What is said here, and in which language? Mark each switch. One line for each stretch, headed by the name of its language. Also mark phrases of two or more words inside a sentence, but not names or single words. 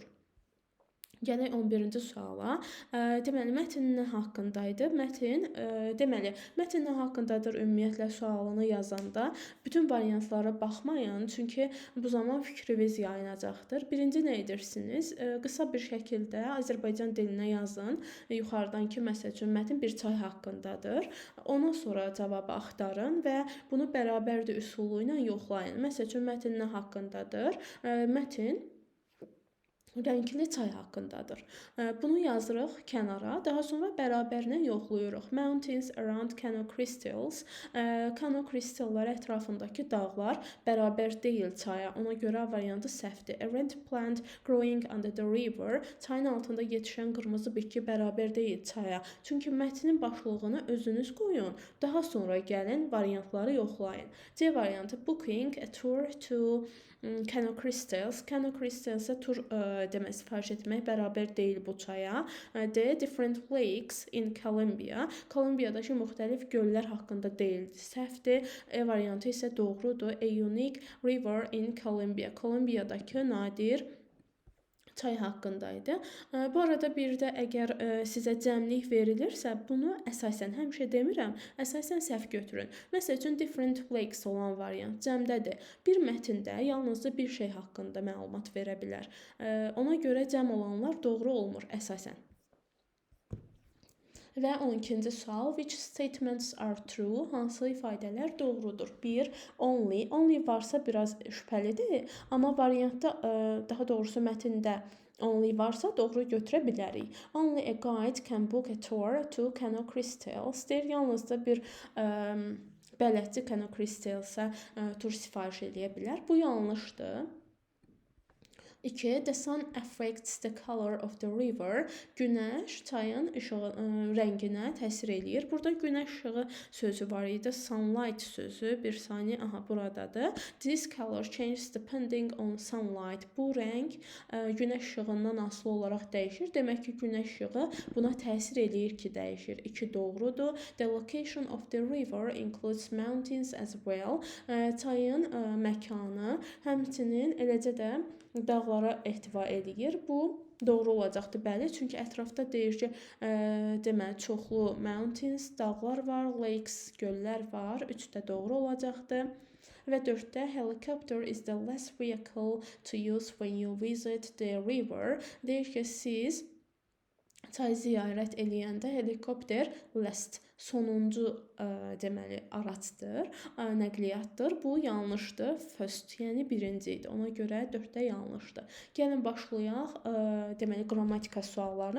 Azerbaijani: Gələk 11-ci suala. Deməli, mətn nə haqqındaydı? Mətn nə haqqındadır ümumiyyətlə sualını yazanda bütün variantlara baxmayın, çünki bu zaman fikriniz yayınacaqdır. Birinci nə edirsiniz? Qısa bir şəkildə Azərbaycan dilinə yazın. Yuxarıdan ki, məsəl üçün, mətn bir çay haqqındadır. Ondan sonra cavabı axtarın və bunu bərabərdir üsulu ilə yoxlayın. Məsəl üçün, mətn nə haqqındadır? Mətn rəngli çay haqqındadır. Bunu yazırıq kənara, daha sonra bərabərinə yoxlayırıq.
English: Mountains around Canoe crystals.
Azerbaijani: Canoe crystalları ətrafındakı dağlar bərabər deyil çaya. Ona görə variantı səhvdir.
English: A red plant growing under the river.
Azerbaijani: Çayın altında yetişən qırmızı bitki bərabər deyil çaya. Çünki mətnin başlığını özünüz qoyun. Daha sonra gəlin variantları yoxlayın. C variantı
English: booking a tour to Canoe crystals.
Azerbaijani: Canoe crystals'a tur demək, sifariş etmək bərabər deyil bu çaya. D.
English: Different lakes in Colombia.
Azerbaijani: Kolumbiyadakı müxtəlif göllər haqqında deyildi. Səhvdir. E variantı isə doğrudur.
English: A unique river in Colombia.
Azerbaijani: Kolumbiyadakı nadir çay haqqındaydı. Bu arada bir də əgər sizə cəmlik verilirsə, bunu əsasən həmişə demirəm, əsasən səhv götürün. Məsəl üçün
English: different lakes
Azerbaijani: olan variant cəmdədir. Bir mətndə yalnızca bir şey haqqında məlumat verə bilər. Ona görə cəm olanlar doğru olmur əsasən. Və 12-ci sual,
English: which statements are true?
Azerbaijani: Hansı ifadələr doğrudur? 1. Only. Only varsa biraz şübhəlidir, amma variantda, daha doğrusu mətndə only varsa doğru götürə bilərik.
English: Only a guide can book a tour to Canoe crystals.
Azerbaijani: Deyir, yalnızca bir bələdçi Canoe crystals'a tur sifariş edə bilər. Bu yanlışdır. 2.
English: The sun affects the color of the river.
Azerbaijani: Günəş çayın rənginə təsir eləyir. Burada günəş işığı sözü var idi. Sunlight sözü bir saniyə buradadır.
English: This color changes depending on sunlight.
Azerbaijani: Bu rəng günəş işığından asılı olaraq dəyişir. Demək ki, günəş işığı buna təsir eləyir ki, dəyişir. 2 doğrudur.
English: The location of the river includes mountains as well.
Azerbaijani: Çayın məkanı həmçinin eləcə də dağlara ehtiva eləyir. Bu doğru olacaqdır, bəli. Çünki ətrafda deyir ki, deməli çoxlu mountains, dağlar var, lakes, göllər var. 3 də doğru olacaqdır.
English: Və 4-də helicopter is the last vehicle to use when you visit the river.
Azerbaijani: Deyir ki, siz çayı ziyarət eləyəndə helikopter last sonuncu deməli aracdır, nəqliyyatdır. Bu yanlışdır. First, yəni birinci idi. Ona görə 4-də yanlışdır. Gəlin başlayaq deməli qrammatika suallarına.